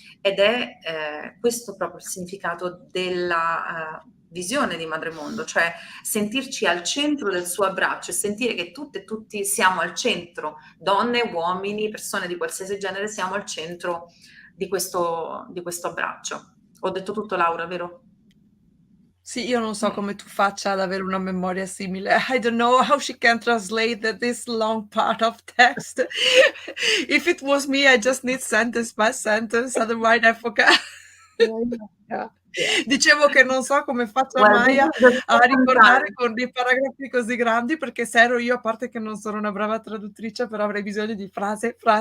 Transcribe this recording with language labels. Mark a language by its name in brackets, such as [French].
[Italian] Ed è questo proprio il significato della visione di MadreMondo, cioè sentirci al centro del suo abbraccio e sentire che tutte e tutti siamo al centro, donne, uomini, persone di qualsiasi genere, siamo al centro di questo abbraccio. Ho detto tutto, Laura, vero? Sì, io non so come tu faccia ad avere una memoria simile. [English] I don't know how she can translate this long part of text. If it was me, I just need sentence by sentence, otherwise I forget. Yeah. [Italian] Dicevo che non so come faccia Maya a ricordare con dei paragrafi così grandi, perché se ero io, a parte che non sono una brava traduttrice, però avrei bisogno di frase.